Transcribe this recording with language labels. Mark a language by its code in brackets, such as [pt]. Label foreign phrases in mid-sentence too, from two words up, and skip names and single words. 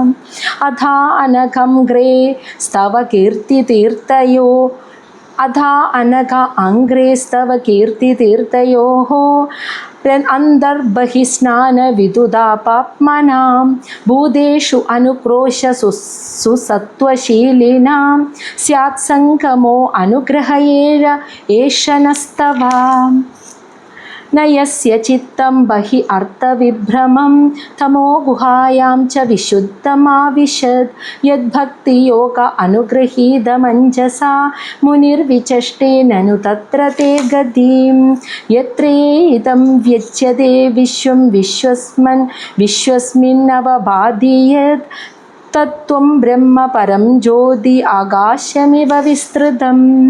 [sa] അഥാ അനഘം ഗ്രേ സ്തവ കീർത്തിതീർത്ഥയോ അംഗ്രേസ്തവകീർത്തിതീർത്ഥയോः അന്തർബഹിസ്നാനവിദുതാപാപ്മനാം ഭൂതേഷു അനുക്രോശ സുസത്വശീലിനാം സ്യാത് സംഗമോ അനുഗ്രഹയേര ഏഷനസ്തവാം. न यस्य चित्तं बहि अर्थविभ्रमं तमो गुहायां च विशुद्धमाविशद् यद्भक्तियोग अनुगृहीतमञ्जसा मुनिर्विचष्टे ननु तत्र ते गतिं. यत्रे इदं व्यज्यते विश्वं विश्वस्मिन्नवभाधीयत् तत्त्वं ब्रह्म परं ज्योति आकाशमिव विस्तृतम्.